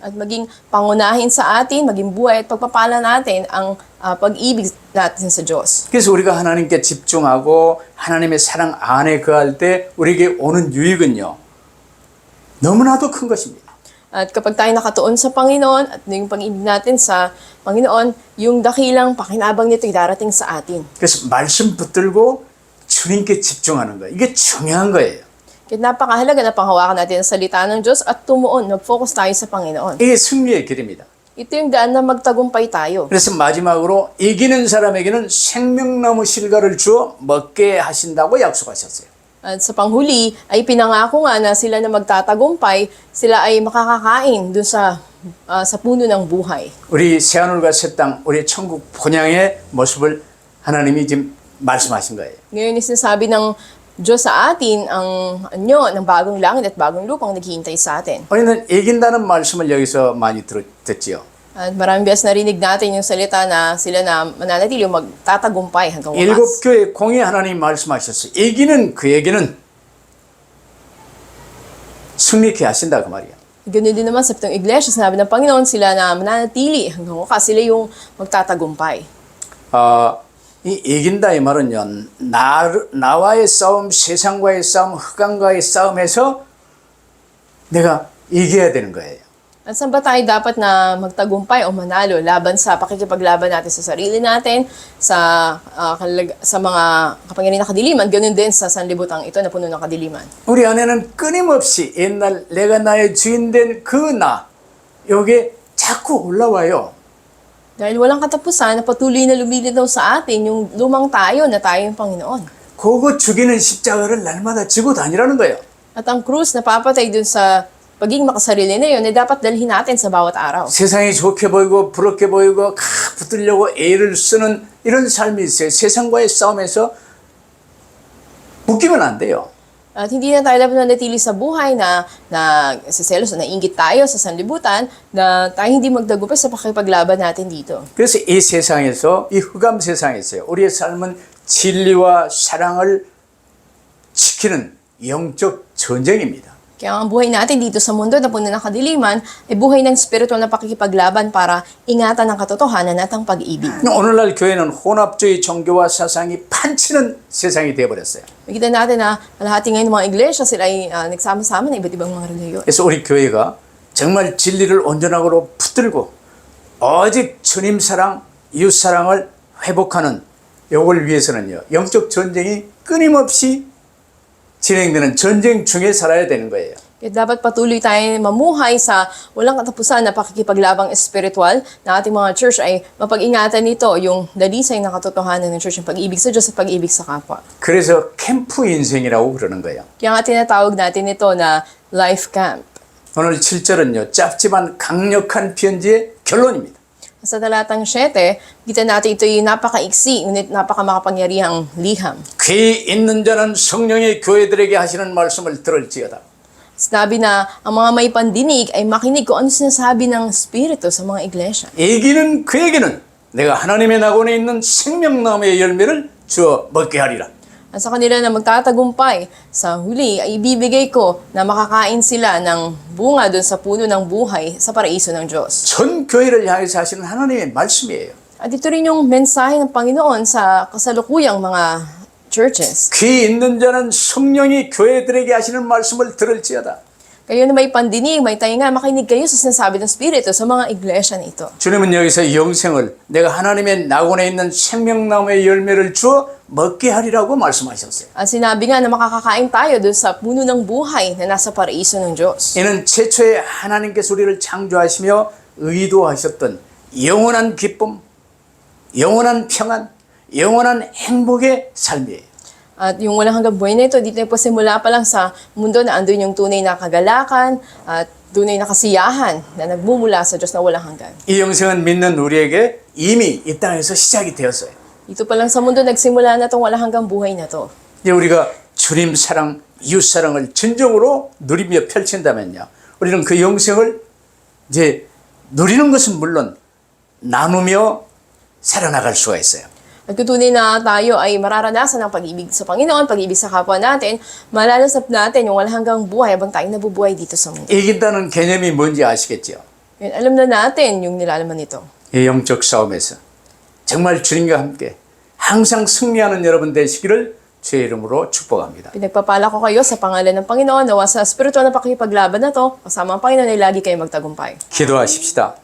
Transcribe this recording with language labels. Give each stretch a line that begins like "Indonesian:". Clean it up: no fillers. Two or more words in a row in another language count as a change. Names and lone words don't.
Filipino: At maging pangunahin sa atin, maging buhay at pagpapala natin ang pag-ibig natin sa Diyos.
Korean: 그래서 우리가 하나님께 집중하고 하나님의 사랑 안에 거할 때 우리에게 오는 유익은요, 너무나도 큰 것입니다.
Filipino: At kapag tayo nakatuon sa Panginoon at yung pag-ibig natin sa Panginoon, yung dakilang pakinabang nito ay darating sa atin.
Korean: 그래서 말씀 붙들고 주님께 집중하는 거예요. 이게 중요한 거예요.
Filipino: Kaya napakahalaga na panghawakan natin ang salita ng Diyos at tumuon, mag-focus tayo sa Panginoon.
Korean: 이게 승리의 길입니다.
Filipino: Ito yung daan na magtagumpay tayo.
Korean: 그래서 마지막으로 이기는 사람에게는 생명나무 실과를 주어 먹게 하신다고 약속하셨어요.
Filipino: At sa panghuli ay pinangako nga na sila na magtatagumpay, sila ay makakakain dun sa puno ng buhay.
Korean: 우리 새하늘과 새 땅, 우리 천국 본향의 모습을 하나님이 지금 말씀하신 거예요.
Filipino: Ngayon sinasabi ng Diyos sa atin ang anyo ng bagong langit at bagong lupang naghihintay sa atin.
Korean: 우리는 이긴다는 말씀을 여기서 많이 듣지요.
Filipino: At maraming beses narinig natin yung salita na sila na mananatili o magtatagumpay hanggang
Korean: 일곱
Filipino: wakas.
Korean: 교회 공에 하나님 말씀하셨어요. 이기는 그에게는 승리케 하신다 그 말이야.
Filipino: Ganun din naman sa pitong iglesia, sinabi ng Panginoon sila na mananatili hanggang wakas. Sila yung magtatagumpay.
Korean: 이 이긴다 이 말은요, 나와의 싸움, 세상과의 싸움, 흑암과의 싸움에서 내가 이겨야 되는 거예요.
Filipino: At saan ba tayo dapat na magtagumpay o manalo laban sa pakikipaglaban natin sa sarili natin, sa mga kapangyarihan ng kadiliman, ganun din sa sanlibutan ito na puno ng kadiliman.
Korean: 우리 안에는 끊임없이 옛날 내가 나의 주인 된 그 나, 요게 자꾸 올라와요.
Filipino: Dahil walang katapusan na patuloy na lumilitaw sa atin yung lumang tayo na tayo yung Panginoon.
Korean: 그거 죽이는 십자가를 날마다 지고 다니라는 거예요.
Filipino: At ang krus na papatay dun sa pagiging makasarili na yun, ay dapat dalhin natin sa bawat araw.
Korean: 세상이 좋게 보이고 부럽게 보이고 붙으려고 애를 쓰는 이런 삶이 있어요. 세상과의 싸움에서 묶이면 안 돼요.
Filipino: At hindi na tayo dapat nanatili sa buhay na nagsiselos, na nainggit tayo sa sanlibutan, na tayo hindi magtagumpay sa pakipaglaban natin dito.
Korean: 그래서 이 세상에서, 이 흑암 세상에서요, 우리의 삶은 진리와 사랑을 지키는 영적 전쟁입니다.
Filipino: Kaya ang buhay natin dito sa mundo na puno ng kadiliman ay buhay ng spiritual na pakikipaglaban para ingatan ang katotohanan at ang pag-ibig.
Korean: 오늘날 교회는 혼합주의 종교와 사상이 판치는 세상이 되어버렸어요.
Filipino: Makita natin na kalahati ngayon ng mga iglesia sila ay nagsama-sama ng iba't ibang mga reliyon.
Korean: 그래서 우리 교회가 정말 진리를 온전하고 붙들고 오직 주님 사랑, 이웃 사랑을 회복하는 요걸 위해서는요, 영적 전쟁이 끊임없이 진행되는 전쟁 중에 살아야 되는 거예요.
Filipino: Kaya dapat patuloy tayo mamuhay sa walang katapusan na pakikipaglabang espiritual na ating mga church ay mapag-ingatan nito yung dalisay na katotohanan ng church, yung pag-ibig sa Diyos at pag-ibig sa kapwa.
Korean: 그래서 캠프 인생이라고 그러는 거예요.
Filipino: Kaya nga tinatawag natin ito na
English: life camp.
Korean: 오늘 7절은요, 짧지만 강력한 편지의 결론입니다.
Filipino: Sa talatang 7, kita natin ito yung napakaiksi, ngunit napakamakapangyarihang liham.
Korean: 귀 있는 자는 성령의 교회들에게 하시는 말씀을 들을지어다.
Filipino: Sinabi na ang mga may pandinig ay makinig kung ano sinasabi ng Espiritu sa mga iglesia.
Korean: 이기는 그에게는 내가 하나님의 낙원에 있는 생명나무의 열매를 주어 먹게 하리라.
Filipino: At sa kanila na magtatagumpay, sa huli ay ibibigay ko na makakain sila ng bunga dun sa puno ng buhay sa paraiso ng Diyos.
Korean: 전 교회를 향해서 하시는 하나님의 말씀이에요.
Filipino: At ito rin yung mensahe ng Panginoon sa kasalukuyang mga churches.
Korean: 귀 있는 자는 성령이 교회들에게 하시는 말씀을 들을지어다.
Filipino: Kayo na may pandinig, may tainga, makinig kayo sa sinasabi ng Espiritu sa mga iglesia na ito.
Korean: 주님은 여기서 영생을 내가 하나님의 낙원에 있는 생명나무의 열매를 주어 먹게 하리라고 말씀하셨어요.
Filipino: At sinabi nga na makakakain tayo dun sa puno ng buhay na nasa paraiso ng Diyos.
Korean: 이는 최초에 하나님께서 우리를 창조하시며 의도하셨던 영원한 기쁨, 영원한 평안, 영원한 행복의 삶이에요.
Filipino: At yung walang hanggang buhay na ito, dito po simula pa lang sa mundo na andun yung tunay na kagalakan at tunay na kasiyahan na nagmumula sa Diyos na walang hanggan.
Korean: 이 영생은 믿는 우리에게 이미 이 땅에서 시작이 되었어요.
Filipino: Dito pa lang sa mundo nagsimula na itong walang hanggang buhay na to.
Korean: 이제 우리가 주님 사랑, 이웃 사랑을 진정으로 누리며 펼친다면요. 우리는 그 영생을 이제 누리는 것은 물론 나누며 살아나갈 수가 있어요.
Filipino: At kutunin na tayo ay mararanasan ng pag-ibig sa Panginoon, pag-ibig sa kapwa natin, malalasap natin yung walang hanggang buhay habang tayo nabubuhay dito sa mundo.
Korean: 이긴다는 개념이 뭔지 아시겠죠?
Filipino: Yun, alam na natin yung nilalaman nito.
Korean: 이 영적 싸움에서 정말 주님과 함께 항상 승리하는 여러분 되시기를 주의 이름으로 축복합니다.
Filipino: Pinagpapala ko kayo sa pangalan ng Panginoon, nawa sa spiritual na pakikipaglaban na to, kasama ang Panginoon ay lagi kayo magtagumpay.
Korean: 기도하십시다.